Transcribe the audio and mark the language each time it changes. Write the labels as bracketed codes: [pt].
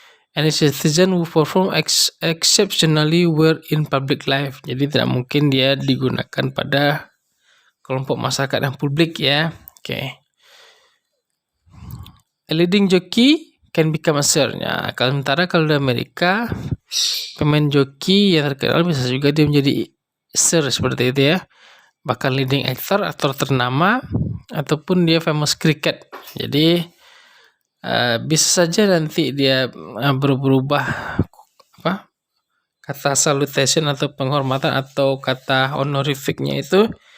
[en] Any citizen who perform exceptionally well in public life. [id] Jadi tidak mungkin dia digunakan pada kelompok masyarakat yang publik, ya. Oke. [en] A leading jockey can become a sir. [id] Ya, sementara kalau di Amerika, pemain joki yang terkenal bisa juga dia menjadi sir seperti itu, ya. Bahkan [en] leading actor [id] atau ternama ataupun dia [en] famous cricket. [id] Jadi bisa saja nanti dia berubah kata salutation atau penghormatan atau kata honorificnya itu.